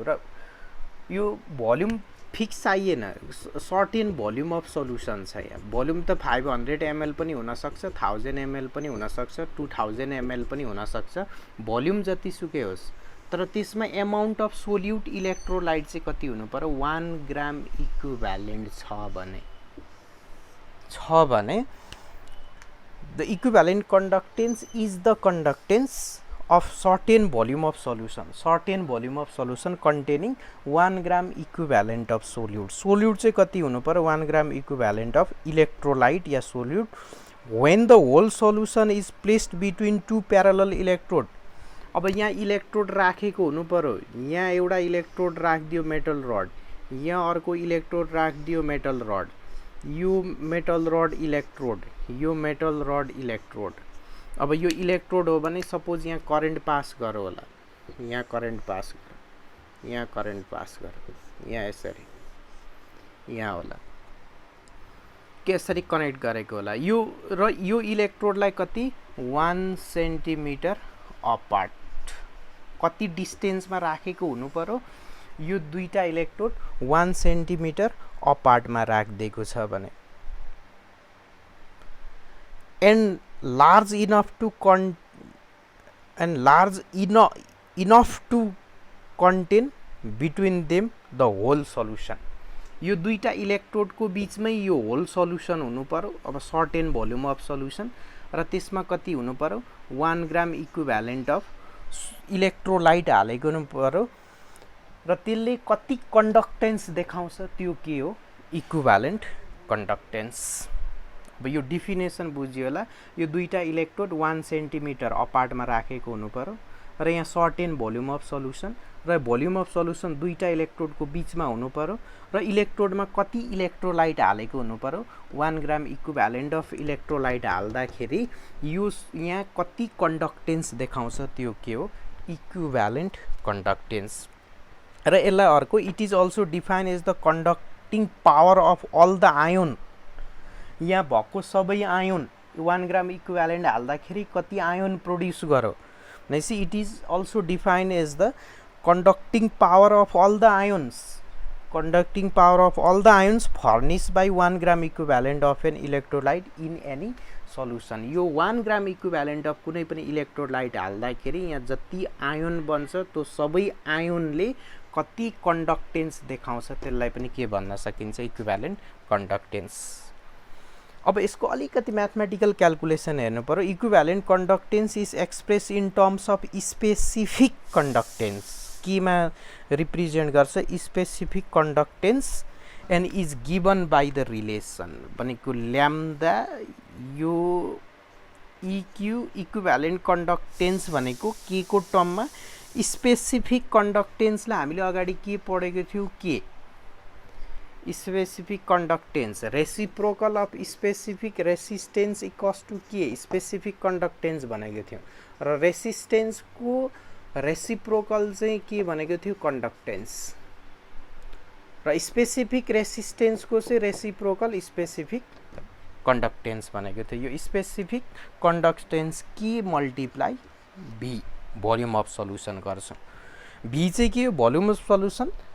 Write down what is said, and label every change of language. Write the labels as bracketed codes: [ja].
[ne] र यो volume fix चाहिएन, सर्टेन भोल्युम अफ सल्युसन छ। यहाँ भोल्युम त 500 ml पनि हुनसक्छ, 1000 ml पनि हुनसक्छ, 2000 ml पनि हुनसक्छ, भोल्युम जतिसुकै होस्, तर त्यसमा एमाउन्ट अफ सोल्युट इलेक्ट्रोलाइट चाहिँ कति हुनु पर्यो? 1 ग्राम इक्विभ्यालेन्ट छ भने [en] the equivalent conductance is the conductance of certain volume of solution containing 1 gram equivalent of solute. [ne] Solute चाहिँ कति हुनु पर्यो? [en] 1 gram equivalent of electrolyte या solute when the whole solution is placed between two parallel electrode. [ne] अब यहाँ electrode राखेको हुनु पर्यो। यहाँ एउटा इलेक्ट्रोड राखिदियो मेटल रड, यहाँ अर्को इलेक्ट्रोड राखिदियो मेटल रड, यो मेटल रड इलेक्ट्रोड, यो मेटल रड इलेक्ट्रोड। अब यो इलेक्ट्रोड हो भने सपोज यहाँ करेन्ट पास गऱ्यो होला, यहाँ करेन्ट पास गऱ्यो, यहाँ करेन्ट पास गऱ्यो, यहाँ यसरी यहाँ होला, यसरी कनेक्ट गरेको होला। यो इलेक्ट्रोडलाई कति? 1 सेन्टिमिटर अपार्ट, कति डिस्टेन्समा राखेको हुनु पर्यो? यो दुईटा इलेक्ट्रोड 1 सेन्टिमिटर अपार्टमा राखिदिएको छ भने, [en] and large enough to contain between them the whole solution. [ne] यो दुईटा इलेक्ट्रोडको बिचमै यो होल सल्युसन हुनु पर्यो। अब सर्टेन भोल्युम अफ सल्युसन र त्यसमा कति हुनु पर्यो? 1 ग्राम इक्विभ्यालेन्ट अफ इलेक्ट्रोलाइट हालेको हुनु पर्यो र त्यसले कति कन्डक्टेन्स देखाउँछ? त्यो के हो? इक्विभ्यालेन्ट कन्डक्टेन्स। अब यो डिफिनेसन बुझ्यो होला। यो दुईटा इलेक्ट्रोड 1 सेन्टिमिटर अपार्टमा राखेको हुनु पर्यो र यहाँ सर्टेन भोल्युम अफ सल्युसन र भोल्युम अफ सल्युसन दुईटा इलेक्ट्रोडको बिचमा हुनु पर्यो र इलेक्ट्रोडमा कति इलेक्ट्रोलाइट हालेको हुनु पर्यो? 1 ग्राम इक्विभ्यालेन्ट अफ इलेक्ट्रोलाइट हाल्दाखेरि यो यहाँ कति कन्डक्टेन्स देखाउँछ? त्यो के हो? इक्विभ्यालेन्ट कन्डक्टेन्स। र यसलाई अर्को, [en] It is also define as the conducting power of all the ion. [ne] यहाँ भएको सबै आयोन 1 ग्राम इक्विभ्यालेन्ट हाल्दाखेरि कति आयोन प्रोड्युस गर्यो भनेपछि [en] It is also define as the conducting power of all the ions, conducting power of all the ions furnished by 1 gram equivalent of an electrolyte in any solution. [ne] यो 1 gram equivalent of कुनै पनि electrolyte हाल्दाखेरि यहाँ जति ion बन्छ त्यो सबै आयोनले कति कन्डक्टेन्स देखाउँछ त्यसलाई पनि के भन्न सकिन्छ? इक्विभ्यालेन्ट कन्डक्टेन्स। अब यसको अलिकति म्याथमेटिकल क्याल्कुलेसन हेर्नु पर्यो। [en] Equivalent conductance is express in terms of specific conductance. [ne] केमा रिप्रेजेन्ट गर्छ? [en] Specific conductance and is given by the relation भनेको lambda. [ne] यो इक्यू इक्विभ्यालेन्ट कन्डक्टेन्स भनेको के को टर्ममा? स्पेसिफिक कन्डक्टेन्सलाई हामीले अगाडि के पढेको थियौँ? के specific कन्डक्टेन्स reciprocal of specific resistance equals to के? स्पेसिफिक कन्डक्टेन्स भनेको थियौँ र रेसिस्टेन्सको रेसिप्रोकल चाहिँ के भनेको थियो? कन्डक्टेन्स। र स्पेसिफिक रेसिस्टेन्सको चाहिँ रेसिप्रोकल स्पेसिफिक कन्डक्टेन्स भनेको थियो। यो स्पेसिफिक कन्डक्टेन्स के multiply V volume of solution गर्छ। भी चाहिँ के हो? Volume of solution.